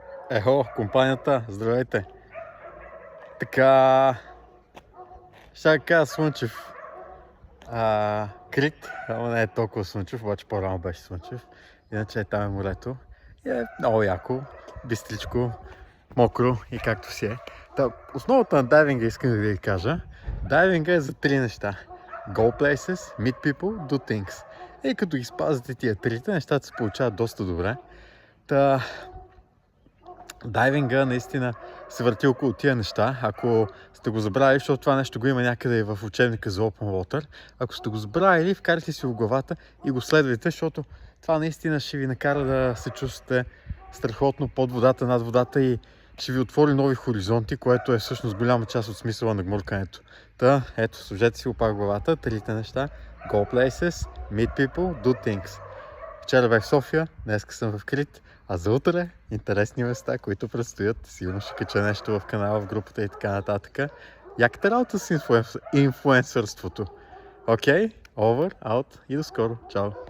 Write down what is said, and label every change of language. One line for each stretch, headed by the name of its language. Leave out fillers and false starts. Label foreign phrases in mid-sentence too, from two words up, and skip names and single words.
Bulgarian: Ехо, компанията, здравейте! Така, ще кажа слънчев Крит, ама не е толкова слънчев, обаче по-рано беше слънчев. Иначе там е морето и е много яко, бистричко, мокро и както си е. Основата на дайвинга искам да ви кажа. Дайвинга е за три неща.
English: Go places, meet people, do things.
Bulgarian: И като ги спазите тия трите, нещата се получават доста добре. Дайвинга наистина се върти около тия неща. Ако сте го забравили, защото това нещо го има някъде и в учебника за Open Water, ако сте го забравили, вкарайте си в главата и го следвайте, защото това наистина ще ви накара да се чувствате страхотно под водата, над водата и ще ви отвори нови хоризонти, което е всъщност голяма част от смисъла на гмуркането. Ето, сложете си опак в главата, трите неща.
English: Go places, meet people, do things.
Bulgarian: Вчера бях в София, днеска съм в Крит, а за утре интересни места, които предстоят. Сигурно ще кача нещо в канала, в групата и така нататък. Яката работа с инфлуенсърството. Окей,
English: over, out
Bulgarian: и до скоро. Чао!